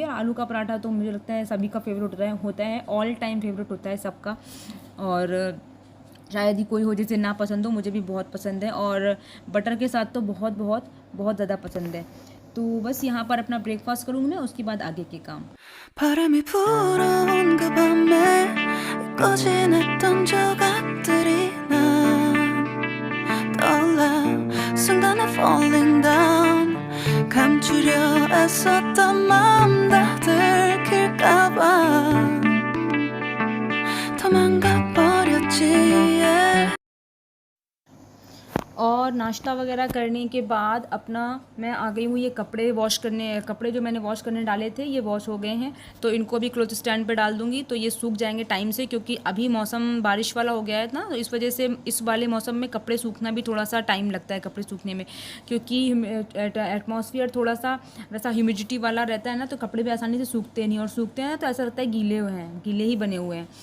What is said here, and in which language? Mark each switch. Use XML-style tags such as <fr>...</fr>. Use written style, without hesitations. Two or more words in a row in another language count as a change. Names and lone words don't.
<hi>और आलू का पराठा तो मुझे लगता है सभी का फेवरेट होता है,</hi> <en>all time favourite</en> <hi>होता है सबका। और शायद ही कोई हो जिसे ना पसंद हो, मुझे भी बहुत पसंद है, और बटर के साथ तो बहुत बहुत बहुत ज़्यादा पसंद है। तो बस यहाँ पर अपना ब्रेकफास्ट करूँगी मैं, उसके बाद आगे के काम।</hi> <ko>바람이 불어온 그 밤에 잊고 지냈던 조각들이 난 떠올라 순간에</ko> <en>falling down</en> <ko>감추려 애썼던 마음 다 들킬까봐 도망가 버렸지 yeah.</ko> <hi>और नाश्ता वगैरह करने के बाद अपना मैं आ गई हूँ ये कपड़े वॉश करने। कपड़े जो मैंने वॉश करने डाले थे ये वॉश हो गए हैं, तो इनको भी क्लॉथ स्टैंड पे डाल दूँगी, तो ये सूख जाएंगे टाइम से। क्योंकि अभी मौसम बारिश वाला हो गया है ना, तो इस वजह से इस वाले मौसम में कपड़े सूखना भी थोड़ा सा टाइम लगता है कपड़े सूखने में, क्योंकि एटमॉस्फेयर थोड़ा सा वैसा ह्यूमिडिटी वाला रहता है ना, तो कपड़े भी आसानी से सूखते नहीं, और सूखते हैं ना तो ऐसा लगता है गीले ही बने हुए हैं।</hi>